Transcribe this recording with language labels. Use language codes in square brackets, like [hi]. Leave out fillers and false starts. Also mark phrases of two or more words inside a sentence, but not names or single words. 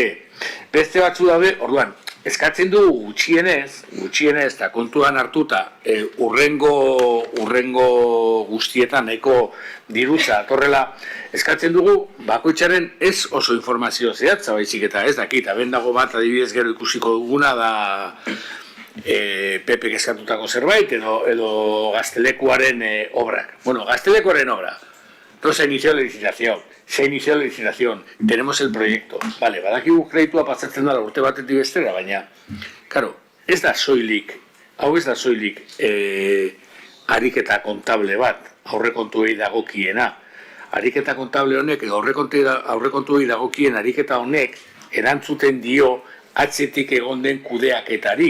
[eu] Beste batzu daude, orduan, eskatzen du gutxienez eta kontuan hartuta urrengo guztietan nahiko dirutza atorrela, eskatzen dugu bakoitzaren ez oso informazio zehatza baizik eta ez dakit, aben dago bat adibidez gero ikusiko duguna da Pepek eskatutako zerbait edo Gaztelekuaren obrak. Bueno, Gaztelekuaren obra. [es] No se inició la licitación. Se inició la licitación. Tenemos el proyecto. Vale, [eu] badakigu kreditua pasatzen da urte batetik bestera, baina, claro, ez da soilik ariketa kontable bat, aurrekontuei dagokiena. Ariketa kontable honek edo aurrekontuei dagokien ariketa honek erantzuten dio atzetik egon den kudeaketari.